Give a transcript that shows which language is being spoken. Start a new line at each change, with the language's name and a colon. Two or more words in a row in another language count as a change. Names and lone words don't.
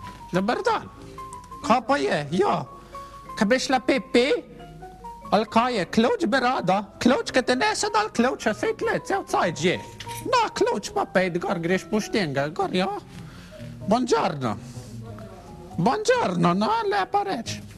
Slovenian: Dobar dan. Kaj pa je? Ja. Kaj bi šla Pepe? Ali kaj je? Ključ bi rada? Ključ, ki te nese dal ključa, sej tle, cel cajt že. Na, ključ pa pejt, gor greš poštenga, gor, ja.
Italian: Buongiorno. Buongiorno, no,
Slovenian: lepa reč.